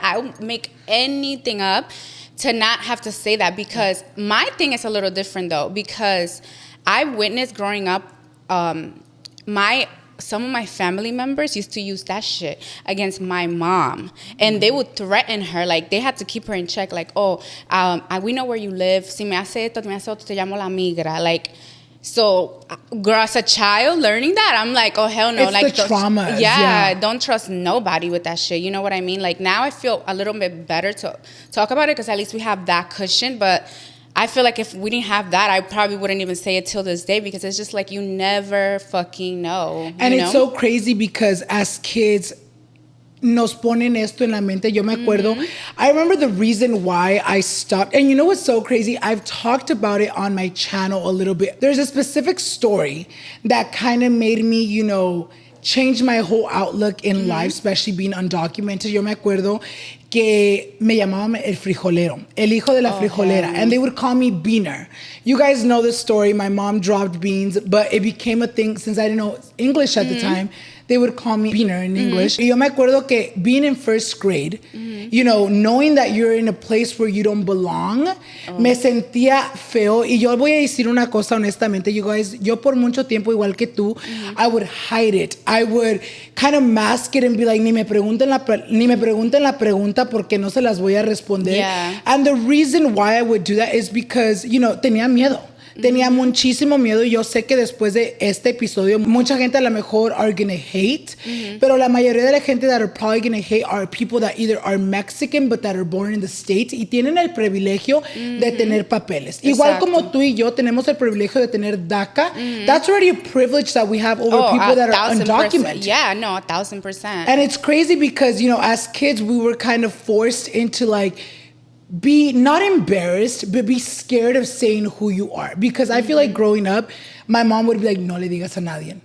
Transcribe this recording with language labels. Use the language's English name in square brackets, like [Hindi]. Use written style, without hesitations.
[English] I'll make anything up to not have to say that because my thing is a little different though because I witnessed growing up, some of my family members used to use that shit against my mom. And they would threaten her. Like, they had to keep her in check. Like, we know where you live. [Spanish] Si me hace esto, me hace otro, te llamo la migra. [English] Like, so, girl, as a child, learning that, I'm like, oh, hell no. It's like the trauma. Don't trust nobody with that shit. You know what I mean? Like, now I feel a little bit better to talk about it because at least we have that cushion. But I feel like if we didn't have that, I probably wouldn't even say it till this day because it's just like you never fucking know. And it's so crazy because as kids, [Spanish] nos ponen esto en la mente. Yo me acuerdo. [English] I remember the reason why I stopped. And you know what's so crazy? I've talked about it on my channel a little bit. There's a specific story that kind of made me, you know, change my whole outlook in life, especially being undocumented. [Spanish] Yo me acuerdo que me llamaban el frijolero, el hijo de la frijolera, [English] and they would call me Beaner. You guys know the story. My mom dropped beans, but it became a thing since I didn't know English at the time. They would call me Beaner in English. [Spanish] Y yo me acuerdo que [English] being in first grade, you know, knowing that you're in a place where you don't belong, [Spanish] me sentía feo. Y yo voy a decir una cosa honestamente, [English] you guys, [Spanish] yo por mucho tiempo, igual que tú, [English] I would hide it. I would kind of mask it and be like, [Spanish] ni me pregunten la pregunta porque no se las voy a responder. [English] And the reason why I would do that is because, you know, [Spanish] tenía miedo. Tenía muchísimo miedo. Yo sé que después de este episodio, mucha gente a lo mejor [English] are gonna hate, [Spanish] pero la mayoría de la gente [English] that are probably gonna hate are people that either are Mexican but that are born in the States [Spanish] y tienen el privilegio de tener papeles. Igual como tú y yo tenemos el privilegio de tener DACA. [English] That's already a privilege that we have over people that are undocumented. Yeah, no, 1,000%. And it's crazy because, you know, as kids, we were kind of forced into like, be not embarrassed, but be scared of saying who you are. Because I feel like growing up, my mom would be like, [Spanish] no le digas a nadie.